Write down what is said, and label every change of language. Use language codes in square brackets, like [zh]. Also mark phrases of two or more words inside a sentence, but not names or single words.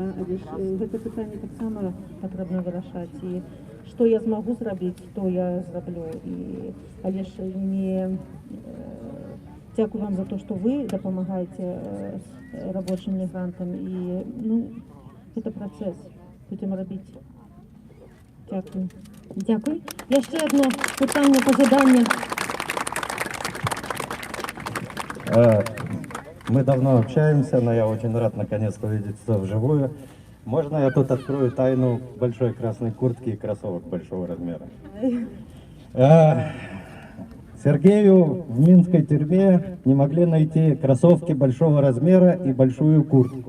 [be] Але ж гэта пытанне таксама патрэбна вырашаць. І што я змагу зрабіць, то я зраблю. Але ж не дзякую вам за то, што вы дапамагаеце рабочым мігрантам. І ну, гэта працэс. Будзем рабіць. [uk] Дякую. Дякую. Яще одне питання по заданню. [ru] Мы давно общаемся, но я очень рад наконец-то увидеться вживую. Можно я тут открою тайну большой красной куртки и кроссовок большого размера? Сергею в минской тюрьме не могли найти кроссовки большого размера и большую куртку.